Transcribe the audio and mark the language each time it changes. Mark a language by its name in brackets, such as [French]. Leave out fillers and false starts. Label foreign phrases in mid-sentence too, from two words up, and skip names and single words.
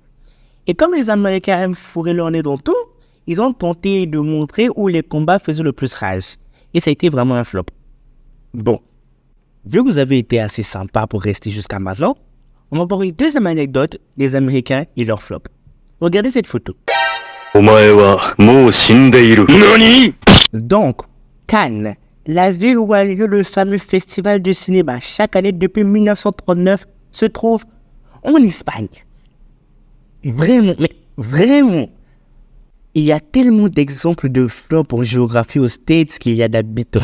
[French] Et comme les Américains aiment fourrer leur nez dans tout, ils ont tenté de montrer où les combats faisaient le plus rage. Et ça a été vraiment un flop. Bon, Vu que vous avez été assez sympa pour rester jusqu'à maintenant, on va voir une deuxième anecdote des Américains et leur flop. Regardez cette photo. [Japanese] お前はもう死んでいる。何？ [French] Donc, Cannes, la ville où a lieu le fameux festival de cinéma chaque année depuis 1939, se trouve en Espagne. Vraiment, mais vraiment. Il y a tellement d'exemples de flops en géographie aux States qu'il y a d'habitants.